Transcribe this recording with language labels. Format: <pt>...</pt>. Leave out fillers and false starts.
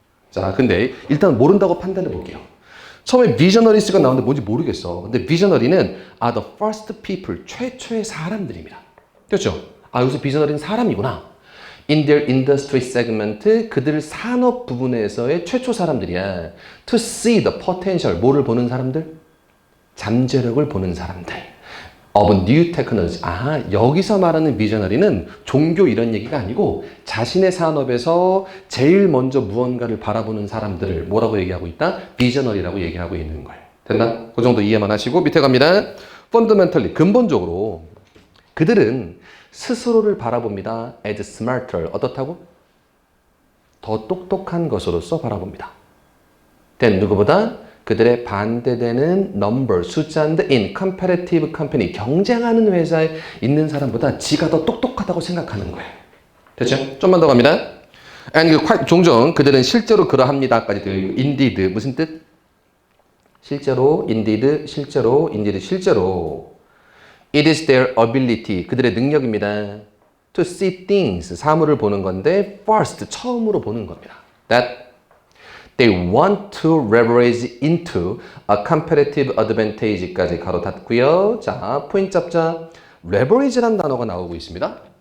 <ko>자, 근데 일단 모른다고 판단해 볼게요. 처음에 비저너리스가 나오는데 뭔지 모르겠어. 근데 비저너리는</ko> <en>are the first people,</en> <ko>최초의 사람들입니다. 그렇죠? 아, 여기서 비저너리는 사람이구나.</ko> <en>In their industry segment,</en> <ko>그들 산업 부분에서의 최초 사람들이야.</ko> <en>To see the potential,</en> <ko>뭐를 보는 사람들? 잠재력을 보는 사람들.</ko> <en>Of new technology.</en> <ko>아, 여기서 말하는 비저너리는 종교 이런 얘기가 아니고 자신의 산업에서 제일 먼저 무언가를 바라보는 사람들을 뭐라고 얘기하고 있다? 비저너리라고 얘기하고 있는 거예요. 됐나? 그 정도 이해만 하시고 밑에 갑니다. Fundamentally, 근본적으로 그들은 스스로를 바라봅니다.</ko> <en>as smarter.</en> <ko>어떻다고? 더 똑똑한 것으로서 바라봅니다. then 누구보다? 그들의 반대되는 number, 숫자인데</ko> <en>in competitive company,</en> <ko>경쟁하는 회사에 있는 사람보다 지가 더 똑똑하다고 생각하는 거예요. 됐죠? 좀만 더 갑니다. and 종종 그들은 실제로 그러합니다까지 되어 있고 indeed 무슨 뜻?</ko> <en>실제로 indeed 실제로 indeed 실제로 It is their ability,</en> <ko>그들의 능력입니다.</ko> <en>To see things,</en> <ko>사물을 보는 건데 first, 처음으로 보는 겁니다.</ko> <en>That they want to leverage into a competitive advantage까지</en> <ko>가로 닫고요. 자, 포인트 잡자. leverage라는 단어가 나오고 있습니다.</ko>